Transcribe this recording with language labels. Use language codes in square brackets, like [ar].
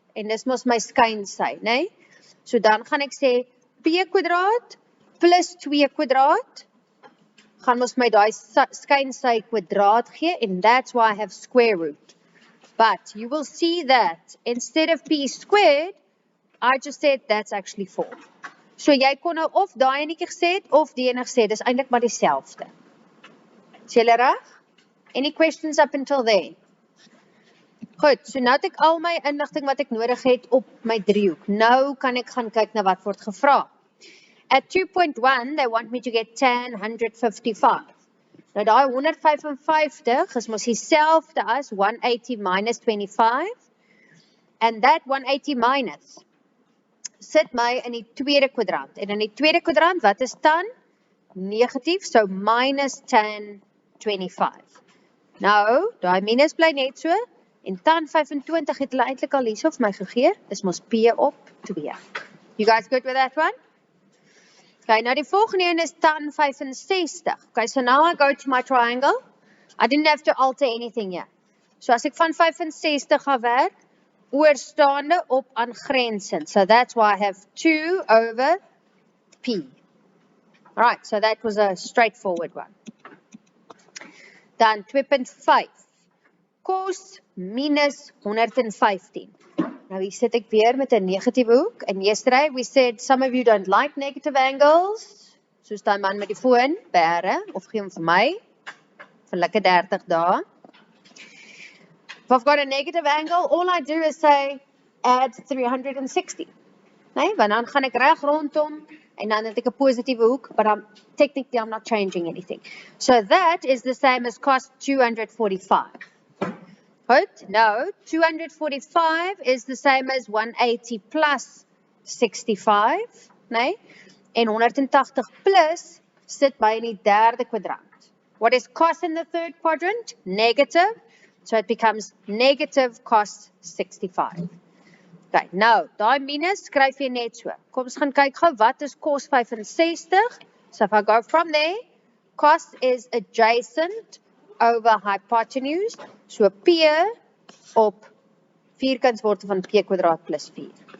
[af] En dis mos my skynsy, nee? So dan gaan ek sê, P kwadraat plus 2 kwadraat, gaan mos my daai skynsy kwadraat gee, [en] and that's why I have square root. But you will see that instead of P squared, I just said that's actually 4. [af] So jy kon nou of daai enetjie gesê het, of die enetjie gesê, dis eintlik maar dieselfde. Is julle reg? [en] Any questions up until there? [af] Goed, so nou het ek al my inligting wat ek nodig het op my driehoek. Nou kan ek gaan kyk na wat word gevra. [en] At 2.1, they want me to get tan 155. [af] Nou daai 155 is mos dieselfde as 180 minus 25. [en] And that [af] 180 minus sit my in die tweede kwadrant. En in die tweede kwadrant, wat is tan? Negatief, so minus tan 25. Nou, daai minus bly net so, en tan 25 het hulle eintlik al hierso vir my gegee, is mos P op 2. [en] You guys good with that one? [af] Okay, nou die volgende een is tan 65. [en] Okay, so now I go to my triangle. I didn't have to alter anything here. [af] So as ek van 65 gaan werk, oorstaande op aangrensend. [en] So that's why I have 2 over P. Right, so that was a straightforward one. [af] Dan 2.5, cos minus 115. Nou hier sit ek weer met 'n negatiewe hoek. [en] And yesterday we said some of you don't like negative angles. [af] Soos daai man met die foon, bære, of gee hom vir my, vir lekker 30 dae. [en] If I've got a negative angle, all I do is say, add 360. [af] Nee, want dan gaan ek reg rondom, en dan het ek 'n positiewe hoek, [en] but technically I'm not changing anything. So that is the same as cos 245. [af] Goed, nou, [en] 245 is the same as 180 plus 65, [af] nee? En 180 plus sit by in die derde kwadrant. [en] What is cos in the third quadrant? Negative. So it becomes negative cos 65. [af] Okay, nou, daai minus skryf jy net so. Kom ons gaan kyk gou, wat is cos 65? [en] So if I go from there, cos is adjacent over hypotenuse. [af] So P op vierkantswortel van P kwadraat plus 4.